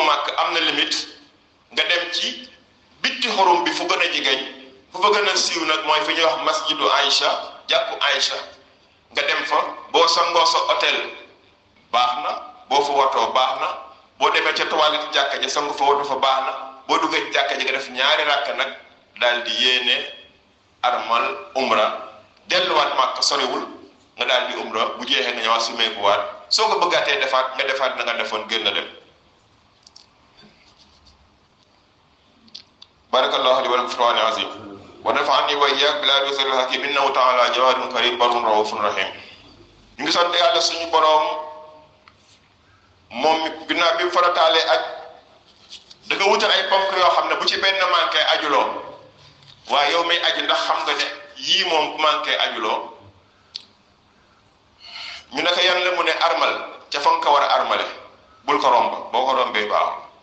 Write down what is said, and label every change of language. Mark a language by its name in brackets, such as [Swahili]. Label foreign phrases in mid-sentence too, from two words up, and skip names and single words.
[Wolof] màkk am na limite nga dem ci bitti xurum bi fu gën a jigéen fu fa gën a siiw nag mooy fi ñuy wax masjidu Aïcha jàkku Aïcha nga dem fa boo sangoo sa hôtel baax na boo fa watoo baax na boo demee ca toilette jàkka ja sangu fa watu fa baax na boo duggee ci jàkka ji nga def ñaari ràkk nag daal di yéene armal umra delluwaat màkk soriwul nga daal di umra bu jeexee nga ñëwaat sumeekuwaat soo ko bëggaatee defaat nga defaat na nga defoon gën a dem [Arabic] بارك الله لي ولكم في القرآن العظيم ونفعني وإياكم بالآيات والذكر الحكيم إنه تعالى جواد كريم بر رؤوف رحيم [Wolof] ñu ngi sant yàlla suñu boroom moom ginnaaw bi farataalee aj da nga wutal ay ponk yoo xam ne bu ci benn manqué ajuloo waaye yow may aji ndax xam nga ne yii moom bu manqué ajuloo ñu ne ko yan la mu ne armal ca fa nga ko war a armale bul ko romb boo ko rombee baaxul